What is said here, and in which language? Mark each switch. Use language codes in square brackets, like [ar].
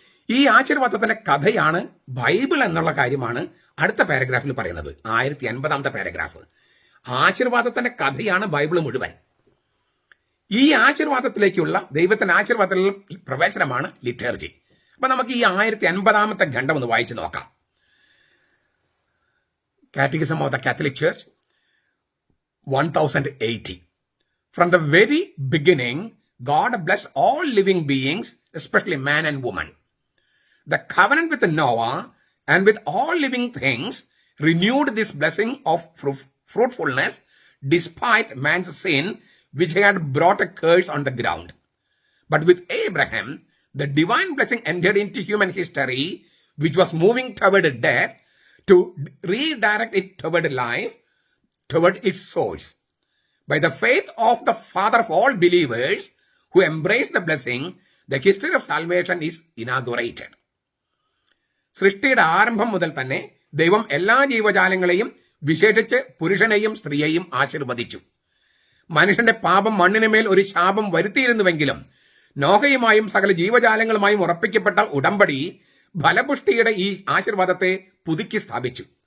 [ml] ഈ ആശീർവാദത്തിന്റെ കഥയാണ് ബൈബിൾ എന്നുള്ള കാര്യമാണ് അടുത്ത പാരഗ്രാഫിൽ പറയുന്നത്. 1080 പാരഗ്രാഫ്. ആശീർവാദത്തിന്റെ കഥയാണ് ബൈബിൾ മുഴുവൻ. ഈ ആശീർവാദത്തിലേക്കുള്ള ദൈവത്തിന്റെ ആശീർവാദത്തിലുള്ള പ്രവേശനമാണ് ലിറ്റർജി. അപ്പൊ നമുക്ക് ഈ 1080 ഖണ്ഡം ഒന്ന് വായിച്ചു നോക്കാം. [en] Catechism of the Catholic Church 1080. From the very beginning, God blessed all living beings, especially man and woman. The covenant with Noah and with all living things renewed this blessing of fruitfulness despite man's sin, which had brought a curse on the ground. But with Abraham, the divine blessing entered into human history, which was moving toward death, to redirect it toward life, toward its source. By the faith of the Father of all believers who embrace the blessing, the history of salvation is inaugurated. [ml] സൃഷ്ടിയുടെ ആരംഭം മുതൽ തന്നെ ദൈവം എല്ലാ ജീവജാലങ്ങളെയും വിശേഷിച്ച് പുരുഷനെയും സ്ത്രീയെയും ആശീർവദിച്ചു. മനുഷ്യന്റെ പാപം മണ്ണിനുമേൽ ഒരു ശാപം വരുത്തിയിരുന്നുവെങ്കിലും നോഹയുമായും സകല ജീവജാലങ്ങളുമായും ഉറപ്പിക്കപ്പെട്ട ഉടമ്പടി ഫലപുഷ്ടിയുടെ ഈ ആശീർവാദത്തെ പുതുക്കി സ്ഥാപിച്ചു.